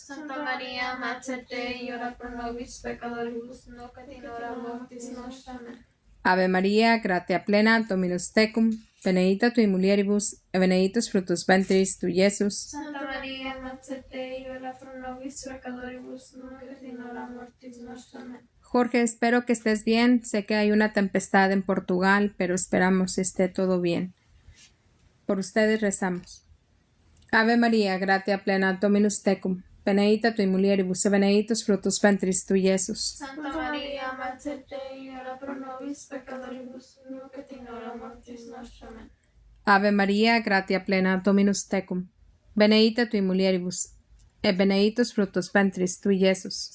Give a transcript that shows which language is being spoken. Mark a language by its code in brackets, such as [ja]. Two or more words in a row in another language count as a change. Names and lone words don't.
[la] Santa Maria, Mater Dei, ora pro nobis peccatoribus, nunc et in hora mortis nostra. Amen. Ave Maria, gratia plena, Dominus tecum, benedicta tui mulieribus, et benedictus fructus ventris tui, Iesus. Santa Maria, Mater Dei, ora pro nobis peccatoribus, nunc et in hora mortis nostra. Amen. [es] Jorge, espero que estés bien. Sé que hay una tempestad en Portugal, pero esperamos esté todo bien. Por ustedes rezamos. [la] Ave Maria, gratia plena, Dominus tecum, benedicta tui mulieribus, et benedictus fructus ventris tui, Iesus. Santa Maria, Mater Dei, ora pro nobis peccatoribus, nunc et in hora mortis nostra. Amen. Ave Maria, gratia plena, Dominus tecum, benedicta tui mulieribus, et benedictus fructus ventris tui, Iesus.